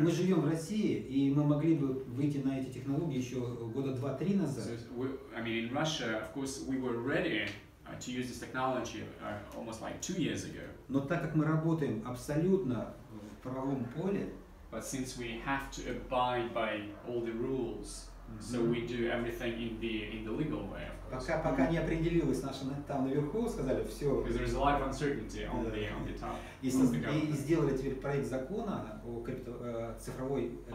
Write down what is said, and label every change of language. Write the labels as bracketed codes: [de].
[ru] мы живем в России, и мы могли бы выйти на эти технологии еще года 2-3 назад. [en] So I mean, in Russia, of course, we were ready to use this technology almost like 2 years ago. [ru] Но так как мы работаем абсолютно в правовом поле, [en] But since we have to abide by all the rules, so we do everything in the legal way, of course. [ru] пока не определилось наше там наверху, сказали все. [en] Because there is a lot of uncertainty on the top. [ru] И сделали теперь проект закона о цифровой.